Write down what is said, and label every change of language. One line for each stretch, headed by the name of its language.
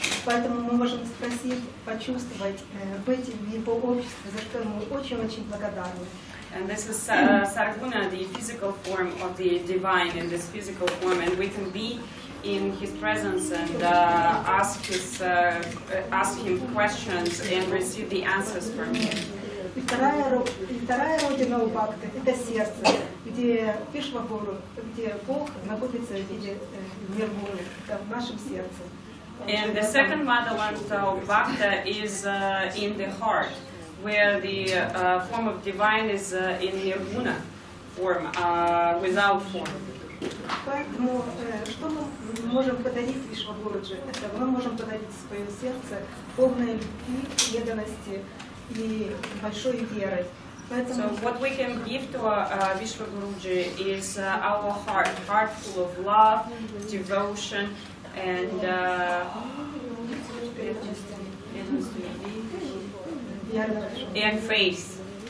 Russian: Поэтому мы можем спросить, почувствовать, быть в его обществе, за что мы очень-очень благодарны.
English: And this is Sarguna, the physical form of the divine in this physical form, and we can be in his presence and ask him questions and receive the answers from him.
Russian: Вторая родина у бхакты — это сердце, где Вишвагуру, где Бог находится в виде мир воли, в нашем сердце.
English: And the second motherland of bhakta is in the heart, where the form of divine is in nirguna form, without form.
Russian: Поэтому что мы можем подарить Вишвагуруджи? Это мы можем подарить свое сердце полное любви, преданности и большой верой.
English: So what we can give to Vishwaguruji is our heart, heart full of love, devotion, and faith.